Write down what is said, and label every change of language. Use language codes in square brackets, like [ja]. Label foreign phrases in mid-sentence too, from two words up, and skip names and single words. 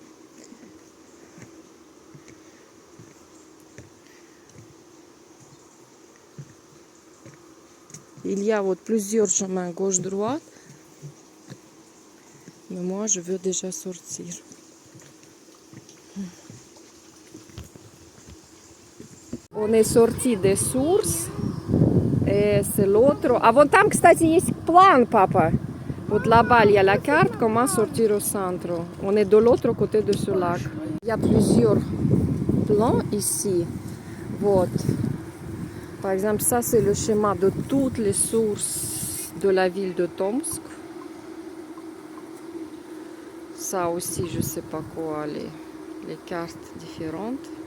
[fr] Il y a plusieurs chemins gauche-droite. Mais moi, je veux déjà sortir. On est sorti des sources. Et c'est l'autre. Avant [ru] там, кстати, есть план, [fr] papa. Вот là-bas, il y a la carte, comment sortir au centre. On est de l'autre côté de ce lac. Il y a plusieurs plans ici. Вот. Par exemple, ça, c'est le schéma de toutes les sources de la ville de Tomsk. Ça aussi, je ne sais pas quoi, les cartes différentes.